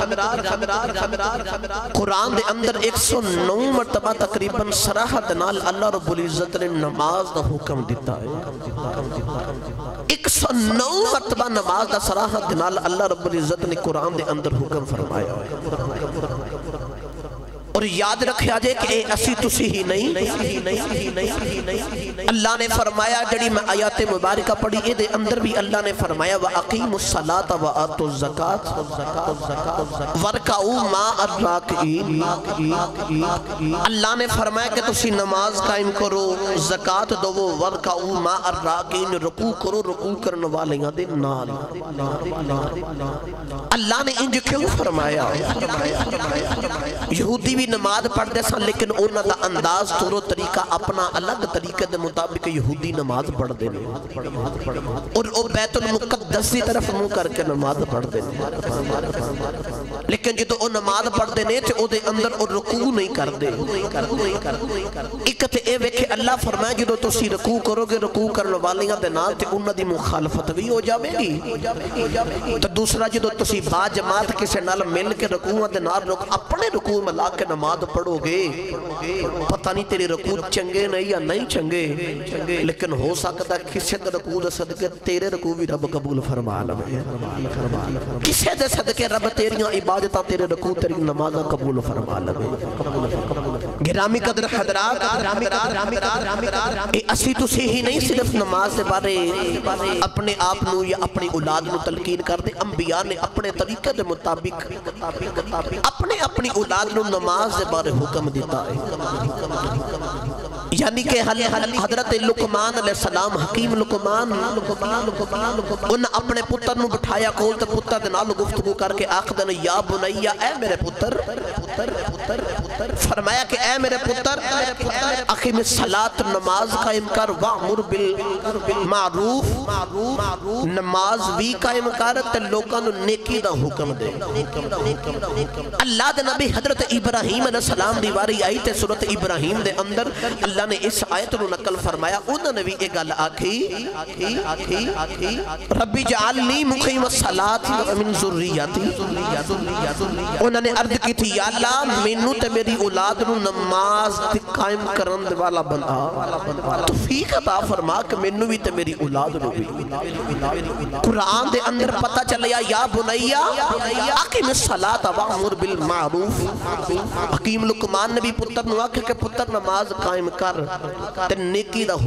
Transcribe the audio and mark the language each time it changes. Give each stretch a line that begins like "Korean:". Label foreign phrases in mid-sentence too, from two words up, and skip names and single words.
Punjabi: قرآن دے اندر 109 مرتبہ تقریباً صراحت نال اللہ رب العزت نے نماز دا حکم دیتا ہے 109 مرتبہ نماز دا صراحت نال اللہ رب العزت نے قرآن دے اندر حکم فرمایا اور یاد رکھیا جائے کہ اے اسی تسی ہی نہیں اللہ نے فرمایا جڑی میں آیات مبارکہ پڑھی اے دے اندر بھی اللہ نے فرمایا
Arabic: وَأَقِيمُ الصَّلَاةَ وَآتُوا الزَّكَاةَ وَارْكَعُوا مَعَ الرَّاكِعِينَ
Punjabi: اللہ نے فرمایا کہ تسی نماز قائم کرو زکاة دو
Arabic: وَارْكَعُوا مَعَ الرَّاكِعِينَ
Punjabi: رکوع کرو رکوع کرنے والیاں دے نال اللہ نے انج کیوں فرمایا یہودی بھی نماز پڑھ دے سن لیکن انہاں دا انداز طور و طریقہ اپنا الگ طریقے دے مطابق یہودی نماز پڑھ دے اور او بیت المقدس کی طرف منہ کر کے نماز پڑھ دے لیکن جدو او نماز پڑھ دے نے تے او دے اندر او رکوع نہیں کر دے ایک تے اے ویکھے اللہ فرمایا جدو تسی رکوع کرو گے رکوع کرنے والیاں دے نال تے انہاں دی مخالفت بھی ہو جاوے گی تو دوسرا جدو تسی با جماعت کسے نال مل کے رکوع دے نال اپنے رکوع ملا کے نماز پڑھو گے پتہ نہیں تیری رکوع چنگے نہیں یا نہیں چنگے لیکن ہو سکتا ہے کسی دے رکوع دے صدقے تیرے رکوع بھی رب قبول فرما لے کسی دے صدقے رب تیریاں عبادتاں تیرے رکوع تیری نمازاں قبول فرما لے گرامی قدر حضرات اسی تسی ہی نہیں صرف نماز دے بارے اپنے آپ نو یا اپنی اولاد نو تلقین کر دے انبیاء نے اپنے طریقے دے مطابق اپنی اولاد نو نماز دے بارے حکم دیتا ہے یعنی کہ حضرت لقمان علیہ السلام حکیم لقمان ان اپنے پتر نو بٹھایا کول تے پتر دے نال گفتگو کر کے آخدن
Arabic: یا بنیا
Punjabi: اے میرے پتر فرمایا کہ اے میرے پتر
Arabic: اقیم الصلاۃ
Punjabi: نماز قائم کر
Arabic: وامر بالمعروف
Punjabi: نماز بھی قائم کر تے لوکاں نو نیکی دا حکم دے اللہ دے نبی حضرت ابراہیم علیہ السلام دی واری آئی تے سورۃ ابراہیم دے اندر اللہ نے اس آیت نو نقل فرمایا انہوں نے بھی ایک گل آکھی
Arabic: ربی جعلنی مقیم الصلاۃ ومن ذریتی
Punjabi: انہوں نے عرض کی تھی یا اللہ اللہ مینوں تے میری اولاد نو نماز تے قائم کرن والا بنا توفیق عطا فرما کہ مینوں بھی تے میری اولاد نو بھی قرآن دے اندر پتہ چلیا
Arabic: یا بنیا اقیم الصلاۃ وامر بالمعروف
Punjabi: حکیم لقمان نبی پتر نو آکھے کہ پتر نماز قائم کر تے نیکی دا